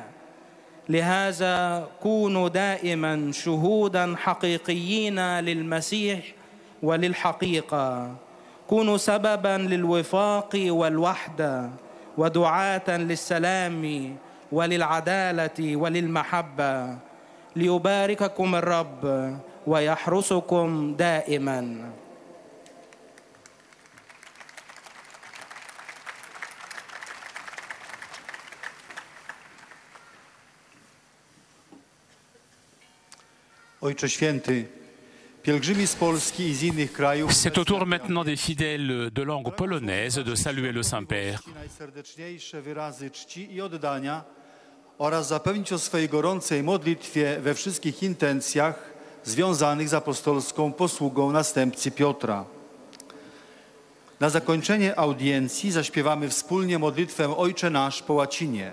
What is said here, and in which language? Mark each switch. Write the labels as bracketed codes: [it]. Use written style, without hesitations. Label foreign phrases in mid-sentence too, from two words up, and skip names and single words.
[ar] لهذا كونوا دائما شهودا حقيقيين للمسيح وللحقيقة، كونوا سببا للوفاق والوحدة ودعاة للسلام وللعدالة وللمحبة. ليبارككم الرب ويحرسكم دائما. [pl] Ojcze Święty, pielgrzymi z Polski i z innych krajów. [fr] C'est au tour maintenant des fidèles de langue polonaise de saluer le Saint-Père. [pl] Najserdeczniejsze wyrazy czci i oddania oraz zapewnić o swojej gorącej modlitwie we wszystkich intencjach związanych z apostolską posługą następcy Piotra. Na zakończenie audiencji zaśpiewamy wspólnie modlitwę Ojcze Nasz po łacinie.